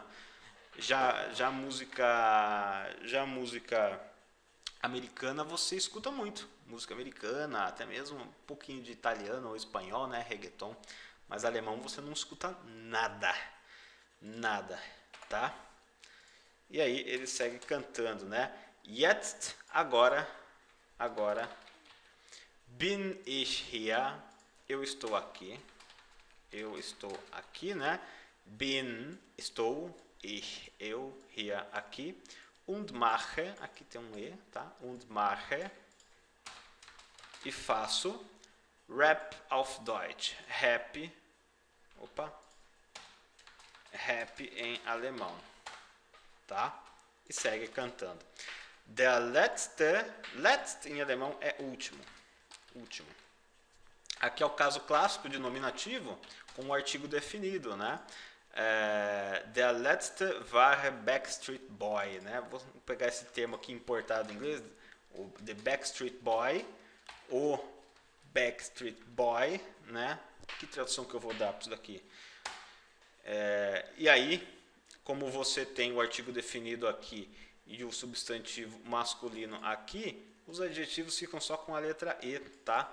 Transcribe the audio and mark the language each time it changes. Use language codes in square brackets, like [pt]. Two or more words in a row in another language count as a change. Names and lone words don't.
[pt] Já música americana você escuta muito. Música americana, até mesmo um pouquinho de italiano ou espanhol, né? Reggaeton. Mas alemão você não escuta nada. Nada, tá? E aí ele segue cantando, né? [de] Jetzt, agora, bin ich hier, [pt] eu estou aqui, né? Bin, estou, ich, eu, hier, aqui. [de] Und mache, [pt] aqui tem um E, tá? [de] Und mache, [pt] e faço, [de] Rap auf Deutsch, [pt] rap em alemão. Tá? E segue cantando. [de] Der letzte [pt] em alemão é último. Aqui é o caso clássico de nominativo com o artigo definido, né? [de] Der letzte war Backstreet Boy, [pt] né? Vou pegar esse termo aqui importado em inglês, o The Backstreet Boy, o Backstreet Boy, né? Que tradução que eu vou dar para isso daqui? E aí, como você tem o artigo definido aqui e o substantivo masculino aqui, os adjetivos ficam só com a letra E, tá?